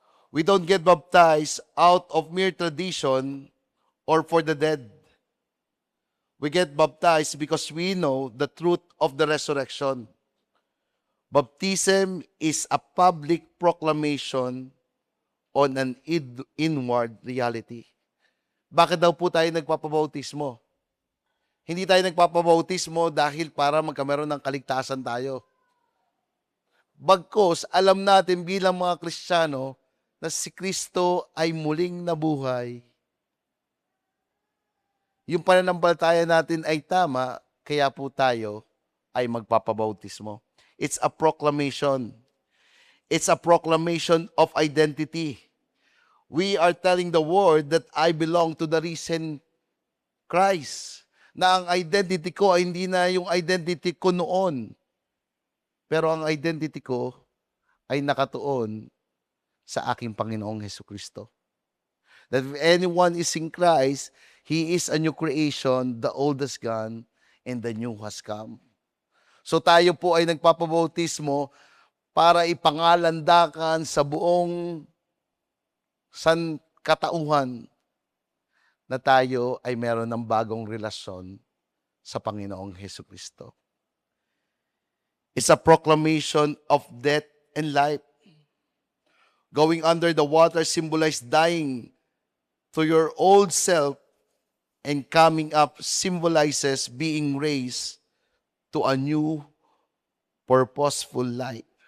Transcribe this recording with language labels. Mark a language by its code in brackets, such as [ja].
[en] We don't get baptized out of mere tradition or for the dead. We get baptized because we know the truth of the resurrection. Baptism is a public proclamation on an inward reality. [tl] Bakit daw po tayo nagpapabautismo? Hindi tayo nagpapabautismo dahil para magkameron ng kaligtasan tayo. Bagkus, alam natin bilang mga Kristiyano na si Kristo ay muling nabuhay. Yung pananampalataya natin ay tama, kaya po tayo ay magpapabautismo. [en] It's a proclamation. It's a proclamation of identity. We are telling the world that I belong to the risen Christ. [tl] Na ang identity ko ay hindi na yung identity ko noon. Pero ang identity ko ay nakatuon sa aking Panginoong Hesukristo. [en] That if anyone is in Christ, he is a new creation, the old has gone, and the new has come. [tl] So tayo po ay nagpapabautismo para ipangalandakan sa buong katauhan na tayo ay meron ng bagong relasyon sa Panginoong Hesukristo. [en] It's a proclamation of death and life. Going under the water symbolizes dying to your old self, and coming up symbolizes being raised to a new, purposeful life.